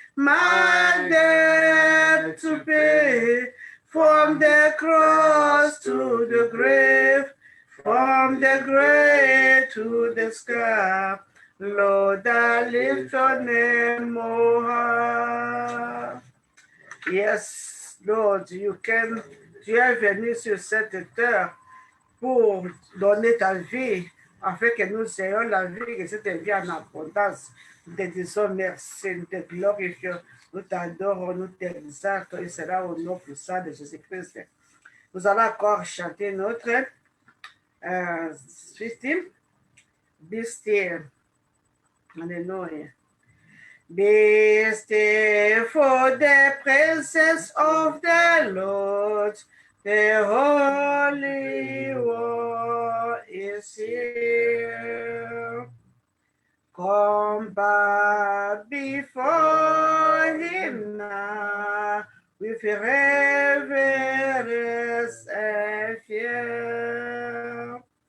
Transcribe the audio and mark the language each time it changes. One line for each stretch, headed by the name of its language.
English: My debt to pay from the cross to the grave, from the grave to the sky. Lord, I lift your name on high. Yes, Lord,
French: tu es venu sur cette terre pour donner ta vie, afin que nous ayons la vie, que cette vie en abondance. Nous te disons merci, nous te glorifions, nous t'adorons, nous t'exaltons, et cela au nom puissant de Jésus-Christ. Nous allons encore chanter notre système.
English: Be still. Alléluia. Be still for the presence of the Lord. The Holy One is here. Come back before Him now with reverence and fear.